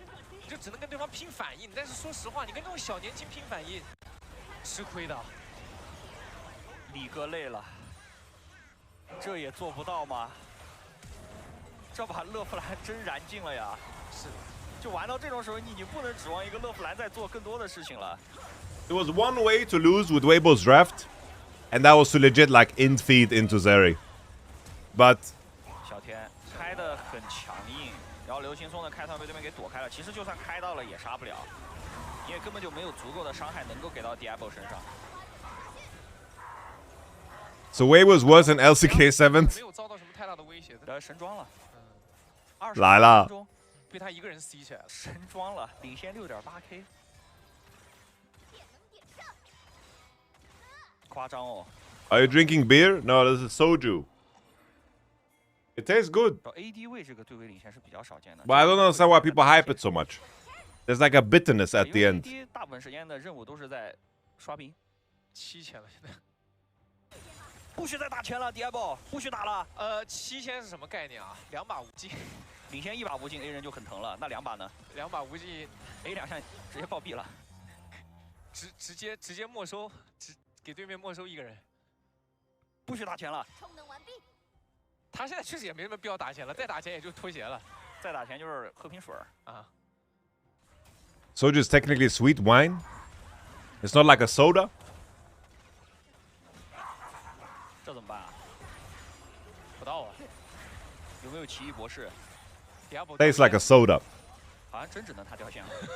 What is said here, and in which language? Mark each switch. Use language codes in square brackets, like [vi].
[zh] 你就只能跟对方拼反应，但是说实话，你跟这种小年轻拼反应，吃亏的。李哥累了，这也做不到吗？这把勒夫兰真燃尽了呀！是，就玩到这种时候，你已经不能指望一个勒夫兰在做更多的事情了。 [en] There was one way to lose with Weibo's draft, and that was to legit like in-feed into Zeri. But [zh] 小天开得很强硬，然后刘青松的开团被对面给躲开了。其实就算开到了也杀不了，因为根本就没有足够的伤害能够给到 Diable 身上。 [en] so Weibo's was an LCK 7th. [zh] 没有遭到什么太大的威胁的。神装了，来了，被他一个人 C 起来了。神装了，领先6.8K。夸张哦！ [en] Are you drinking beer? No, this is soju. It tastes good. [zh] AD 位这个对位领先是比较少见的。 [en] But I don't understand why people hype it so much. There's like a bitterness at the end. [zh] AD 大部分时间的任务都是在刷兵 7000了，现在。不许再打钱了 ，Diable， 不许打了。 7000是什么概念啊？2把无尽，领先1把无尽 ，A 人就很疼了。那2把呢？2把无尽，A 2项直接暴毙了，直接没收，给对面没收一个人。不许打钱了。他现在确实也没什么必要打钱了，再打钱也就脱鞋了。再打钱就是喝瓶水啊。 [en] Soju is technically sweet wine. It's not like a soda. [zh] 这怎么办啊？不到啊。有没有奇异博士 [en] ？Tastes like a soda. [zh] 好像真只能他掉线了。